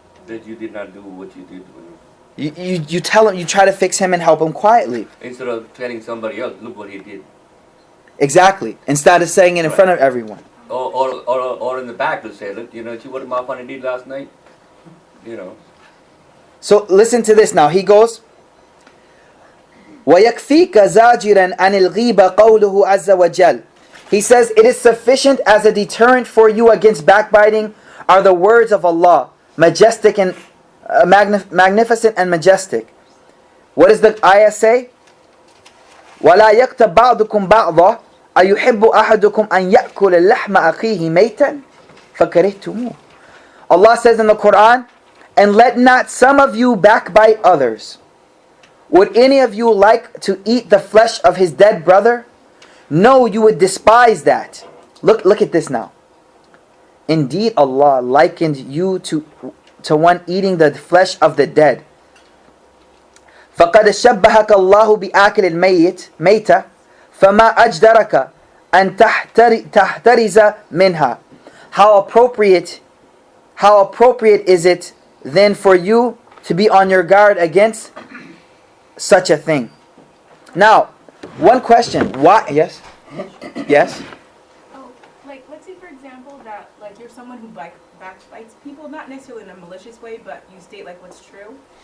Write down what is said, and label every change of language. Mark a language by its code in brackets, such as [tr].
[en] That you did not do what you did. You tell him, you try to fix him and help him quietly. Instead of telling somebody else, look what he did. Exactly. Instead of saying it in front of everyone. Or in the back to say, look, see what my funny did last night? So listen to this now. He goes, [ar] وَيَكْفِيكَ زَاجِرًا عَنِ الْغِيبَ قَوْلُهُ عَزَّ وَجَلَّ. [en] He says, it is sufficient as a deterrent for you against backbiting are the words of Allah, majestic and magnificent and majestic. What does the ayah say? [ar] وَلَا يَكْتَبْ بَعْضُكُمْ بَعْضًا أَيُحِبُّ أَحَدُكُمْ أَنْ يَأْكُلَ لَحْمَ أَخِيهِ مَيْتًا فَكَرِهْتُمُوهُ. [en] Allah says in the Quran, and let not some of you backbite others. Would any of you like to eat the flesh of his dead brother? No, you would despise that. Look at this now. Indeed, Allah likened you to one eating the flesh of the dead. [ar] فقد شبهك الله بآكل الميت ميتة فما أجدرك أن تحترز منها. [en] How appropriate is it then for you to be on your guard against such a thing? Now, one question. Why? Yes? Yes? Oh, like, let's say, for example, that, like, you're someone who backbites people, not necessarily in a malicious way, but you state, like, what's true.